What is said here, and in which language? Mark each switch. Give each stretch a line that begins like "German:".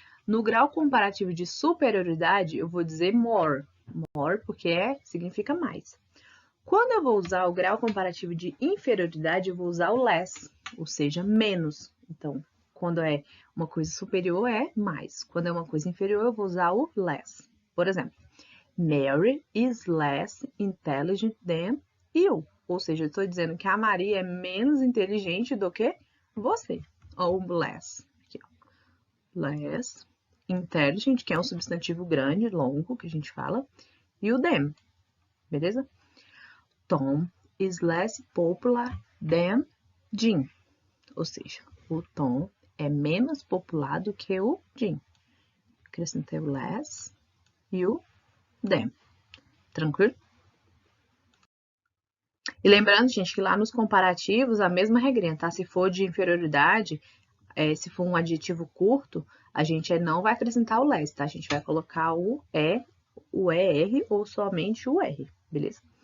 Portuguese: No grau comparativo de superioridade, eu vou dizer more. More porque significa mais. Quando eu vou usar o grau comparativo de inferioridade, eu vou usar o less, ou seja, menos. Então, quando é uma coisa superior, é mais. Quando é uma coisa inferior, eu vou usar o less. Por exemplo,
English: Mary is less intelligent than you.
Portuguese: Ou seja, eu estou dizendo que a Maria é menos inteligente do que você. Ou less. Aqui, ó. Less intelligent, que é um substantivo grande, longo, que a gente fala. E o than. Beleza?
English: Tom is less popular than Jim.
Portuguese: Ou seja, o Tom é menos popular do que o Jim. Acrescentei o less e o than. Tranquilo? E lembrando, gente, que lá nos comparativos, a mesma regrinha, tá? Se for de inferioridade, se for um adjetivo curto, a gente não vai acrescentar o less, tá? A gente vai colocar o ER ou somente o R, beleza?